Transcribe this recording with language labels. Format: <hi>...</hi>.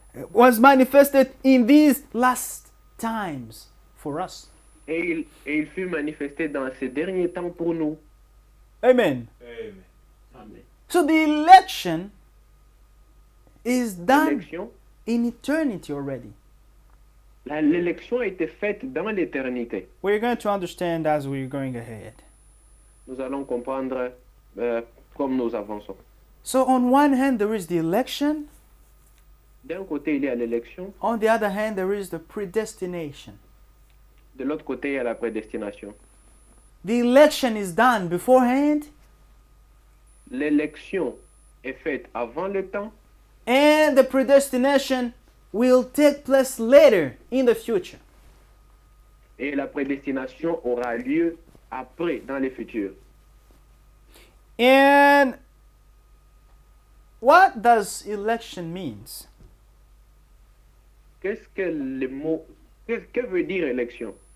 <en>Was manifested in these last times for us.</en> <fr>et il fut manifesté dans ces derniers temps pour nous.</fr> <en>Amen. Amen. So the election is done</en> <fr>L'élection,</fr> <en>in eternity already.</en> <fr>l'élection a été faite dans l'éternité.</fr> <en>We're going to understand as we're going ahead.</en> <fr>Nous allons comprendre comme nous avançons.</fr> <en>So on one hand there is the election,</en> <fr>D'un côté, il y a l'élection,</fr> <en>on the other hand there is the predestination.</en> <fr>de l'autre côté, il y a la prédestination.</fr> <en>The election is done beforehand,</en> <fr>L'élection est faite avant le temps</fr> <en>and the predestination will take place later in the future.</en> <fr>et la prédestination aura lieu après, dans le futur.</fr> <en>And what does election means?</en> <fr>Qu'est-ce que le mot, que veut dire élection?</fr>